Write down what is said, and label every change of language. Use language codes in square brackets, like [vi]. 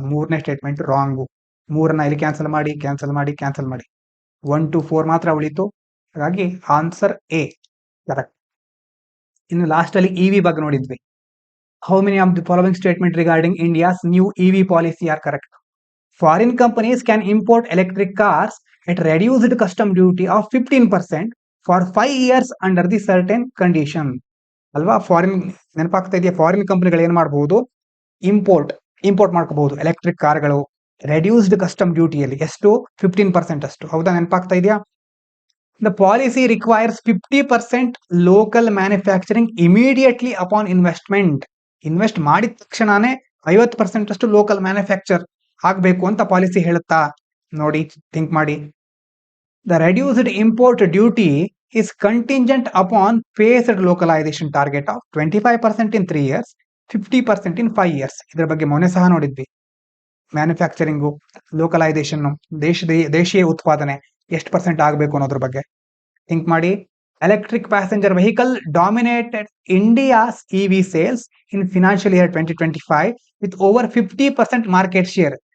[kn] 3ನೇ statement wrong. 3ನ್ನ ಇಲ್ಲಿ cancel ಮಾಡಿ 1 to 4 ಮಾತ್ರ ಉಳಿತು. ಹಾಗಾಗಿ ಆನ್ಸರ್ ಎ ಕರೆಕ್ಟ್. ಇನ್ನು ಲಾಸ್ಟ್ ಅಲ್ಲಿ ಇವಿ ಬಗ್ಗೆ ನೋಡಿದ್ವಿ. [en] How many of the following statement regarding India's new EV policy are correct? Foreign companies can import electric cars at reduced custom duty of 15% for 5 years under the certain condition. [kn] ಅಲ್ವಾ? Foreign ನೆನಪಾಗ್ತಾ ಇದೆಯಾ? Foreign ಕಂಪನಿಗಳು ಏನ್ ಮಾಡಬಹುದು? Import ಮಾಡ್ಕೋಬಹುದು electric ಕಾರ್ಗಳು reduced custom ಡ್ಯೂಟಿಯಲ್ಲಿ. ಎಷ್ಟು? 15% ಅಷ್ಟು. ಹೌದಾ? ನೆನಪಾಗ್ತಾ ಇದೆಯಾ? [en] The policy requires 50% local manufacturing immediately upon investment. [kn] Invest ಮಾಡಿದ ತಕ್ಷಣನೇ 50% ಅಷ್ಟು ಲೋಕಲ್ ಮ್ಯಾನುಫ್ಯಾಕ್ಚರ್ ಆಗ್ಬೇಕು ಅಂತ ಪಾಲಿಸಿ ಹೇಳುತ್ತಾ? ನೋಡಿ, ಥಿಂಕ್ ಮಾಡಿ. [en] The reduced import duty is contingent upon phased localization target of 25% in 3 years, 50% in 5 years. [kn] ಇದರ ಬಗ್ಗೆ ಮೊನ್ನೆ ಸಹ ನೋಡಿದ್ವಿ. ಮ್ಯಾನುಫ್ಯಾಕ್ಚರಿಂಗು, ಲೋಕಲೈಸೇಷನ್, ದೇಶೀಯ ಉತ್ಪಾದನೆ ಎಷ್ಟು % ಆಗಬೇಕು ಅನ್ನೋದ್ರ ಬಗ್ಗೆ ಥಿಂಕ್ ಮಾಡಿ. [en] Electric passenger vehicle dominated India's EV sales in financial year 2025 with over 50% market share.